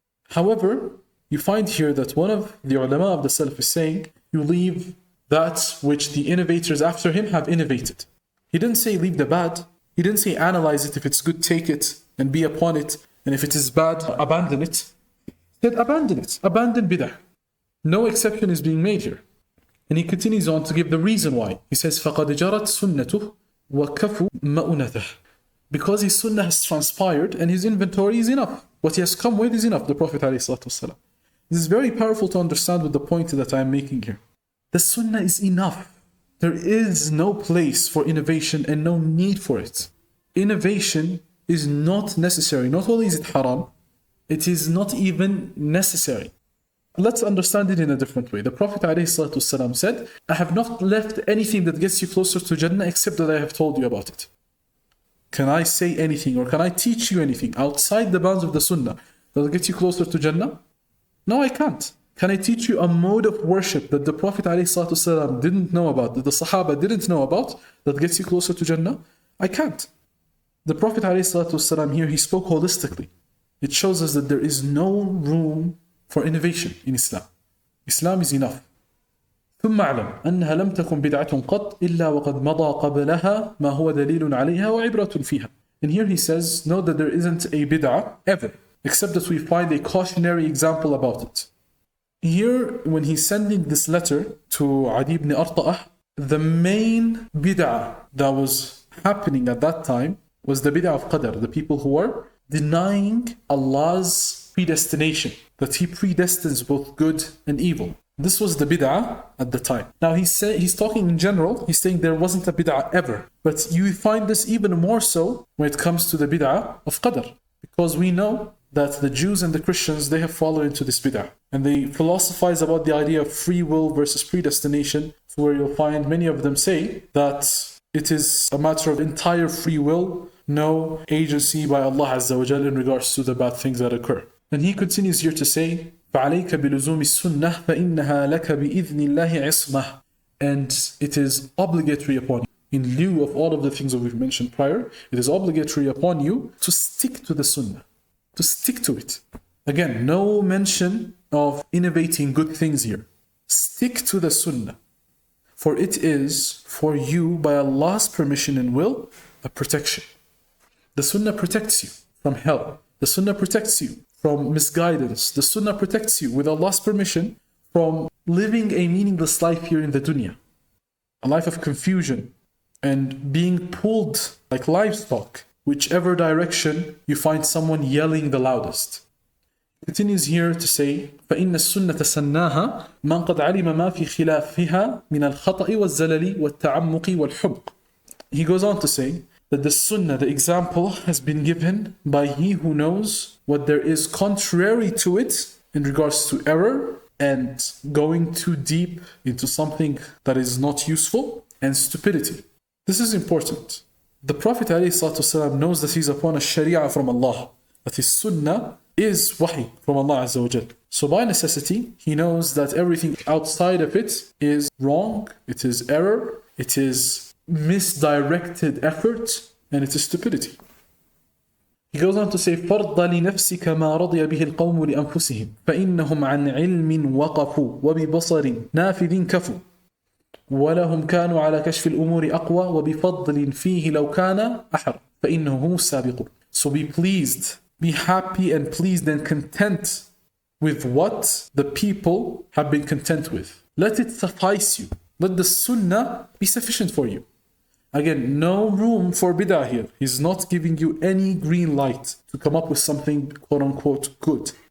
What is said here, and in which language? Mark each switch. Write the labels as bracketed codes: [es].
[en] However, you find here that one of the ulama of the Salaf is saying, you leave that which the innovators after him have innovated. He didn't say leave the bad. He didn't say analyze it. If it's good, take it and be upon it. And if it is bad, abandon it. He said abandon it. Abandon bid'ah. No exception is being made here. And he continues on to give the reason why. He says, [ar] فَقَدْ جَرَتْ سُنَّتُهُ وَكَفُوا مَؤُنَتَهُ. [en] Because his sunnah has transpired and his inventory is enough. What he has come with is enough, the Prophet ﷺ. This is very powerful to understand with the point that I am making here. The sunnah is enough. There is no place for innovation and no need for it. Innovation is not necessary. Not only is it haram, it is not even necessary. Let's understand it in a different way. The Prophet ﷺ said, I have not left anything that gets you closer to Jannah except that I have told you about it. Can I say anything or can I teach you anything outside the bounds of the Sunnah that will get you closer to Jannah? No, I can't. Can I teach you a mode of worship that the Prophet ﷺ didn't know about, that the Sahaba didn't know about, that gets you closer to Jannah? I can't. The Prophet ﷺ here, he spoke holistically. It shows us that there is no room for innovation in Islam. Islam is enough. [ar] ثم اعلم أنها لم تكن بدعة قط إلا وقد مضى قبلها ما هو دليل عليها وعبرة فيها. [en] And here he says, know that there isn't a bid'ah ever, except that we find a cautionary example about it. Here, when he's sending this letter to Adi ibn Arta'ah, the main bid'ah that was happening at that time was the bid'ah of Qadr, the people who were denying Allah's predestination, that He predestines both good and evil. This was the bid'ah at the time. Now he's talking in general, he's saying there wasn't a bid'ah ever. But you find this even more so when it comes to the bid'ah of Qadr. Because we know that the Jews and the Christians, they have fallen into this bid'ah. And they philosophize about the idea of free will versus predestination, where you'll find many of them say that it is a matter of entire free will, no agency by Allah Azza wa Jal in regards to the bad things that occur. And he continues here to say, [ar] فَعَلَيْكَ بِلُزُومِ السُّنَّةِ فَإِنَّهَا لَكَ بِإِذْنِ اللَّهِ عِصْمَةً. [en] And it is obligatory upon you, in lieu of all of the things that we've mentioned prior, it is obligatory upon you to stick to the sunnah, to stick to it. Again, no mention of innovating good things here. Stick to the sunnah, for it is for you, by Allah's permission and will, a protection. The sunnah protects you from hell. The sunnah protects you from misguidance. The sunnah protects you, with Allah's permission, from living a meaningless life here in the dunya. A life of confusion and being pulled like livestock, whichever direction you find someone yelling the loudest. Continues here to say, [ar] فإن السنة سناها من قد علم ما في خلافها من الخطأ والزلل والتعمق والحمق. [en] He goes on to say that the sunnah, the example, has been given by he who knows what there is contrary to it in regards to error and going too deep into something that is not useful, and stupidity. This is important. The Prophet ﷺ knows that he's upon a sharia from Allah, that his sunnah is wahi from Allah Azza wa Jal. So by necessity, he knows that everything outside of it is wrong, it is error, it is misdirected effort, and it is stupidity. He goes on to say, [ar] فَرْضَ لِنَفْسِكَ مَا رَضِيَ بِهِ الْقَوْمُ لِأَنفُسِهِمْ فَإِنَّهُمْ عَنْ عِلْمٍ وَقَفُوا وَبِبَصَرٍ نَافِذٍ كَفُوا وَلَهُمْ كَانُوا عَلَى كَشْفِ الْأُمُورِ أَقْوَى وَبِفَضْلٍ فِيهِ لَوْ كَانَ أَحَرَ فَإِنَّهُ هُمُ السَّابِقُونَ. [en] So be pleased, be happy and pleased and content with what the people have been content with. Let it suffice you. Let the sunnah be sufficient for you. Again, no room for bid'ah here. He's not giving you any green light to come up with something quote unquote good.